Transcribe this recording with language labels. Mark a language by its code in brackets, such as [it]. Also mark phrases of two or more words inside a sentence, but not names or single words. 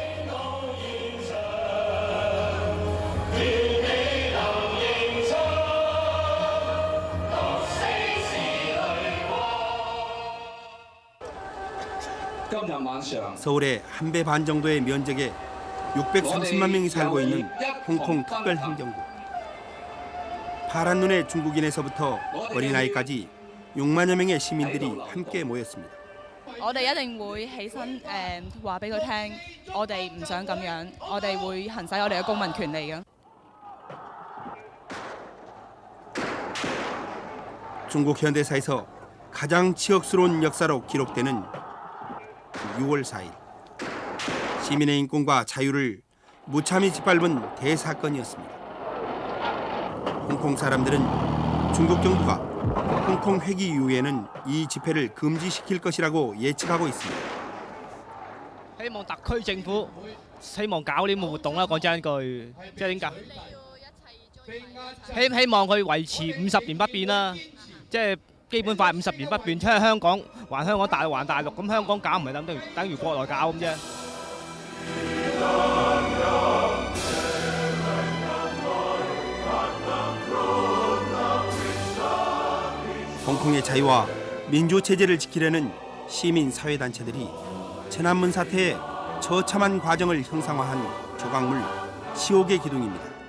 [ko] 서울의 한 배 반 정도의 면적에 630만 명이 살고 있는 홍콩 특별행정구. 파란 눈의 중국인에서부터 어린아이까지 6만여 명의 시민들이 함께 모였습니다. [yue] 我哋一定會起身話俾佢聽，我哋唔想咁樣，我哋會行使我哋嘅公民權利嘅。 [ko] 중국 현대사에서 가장 치욕스러운 역사로 기록되는 6월 4일. 시민의 인권과 자유를 무참히 짓밟은 대사건이었습니다. 홍콩 사람들은 중국 정부가 홍콩 회기 이후에는 이 집회를 금지시킬 것이라고 예측하고 있습니다. [yue] 希望特區政府希望搞呢啲活動啦，講真一句，即係點解？希望佢維持50年不變啦，即係基本法50年不變，即係香港還香港，大陸還大陸，咁香港搞唔係等於國內搞咁啫。 [ko] 홍콩의 자유와 민주 체제를 지키려는 시민 사회 단체들이 천안문 사태의 처참한 과정을 형상화한 조각물 시옥의 기둥입니다.